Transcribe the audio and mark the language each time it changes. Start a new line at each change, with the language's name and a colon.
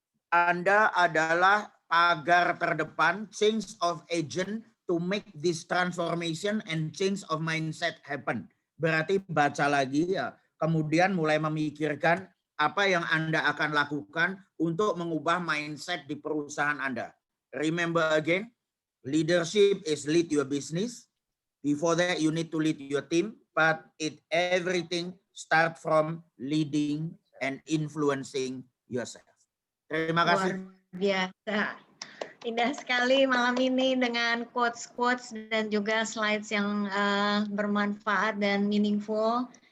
Indonesian: Anda adalah pagar terdepan,
English: change of agent to make this transformation and change of mindset happen.
Indonesian: Berarti baca lagi ya, kemudian mulai memikirkan apa yang Anda akan lakukan untuk mengubah mindset di perusahaan Anda.
English: Remember again, leadership is lead your business. Before that, you need to lead your team, but everything start from leading and influencing yourself.
Indonesian: Terima kasih. Luar biasa. Indah sekali malam ini dengan quotes-quotes dan juga slides yang bermanfaat dan meaningful.